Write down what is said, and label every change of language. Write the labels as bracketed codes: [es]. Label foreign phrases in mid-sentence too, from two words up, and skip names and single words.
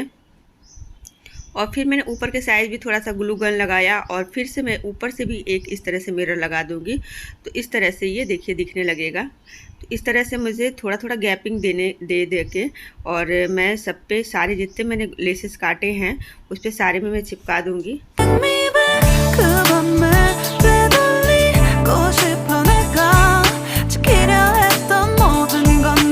[hi] और फिर मैंने ऊपर के साइड भी थोड़ा सा [en] glue gun [hi] लगाया और फिर से मैं ऊपर से भी एक इस तरह से मिरर लगा दूंगी। तो इस तरह से ये देखिए दिखने लगेगा। तो इस तरह से मुझे थोड़ा थोड़ा गैपिंग दे के और मैं सब पे सारे जितने मैंने लेसेस काटे हैं उस पर सारे में मैं चिपका दूंगी। [ko] 그 밤에 되돌리고 싶어 내가 지키려 했던 모든 걸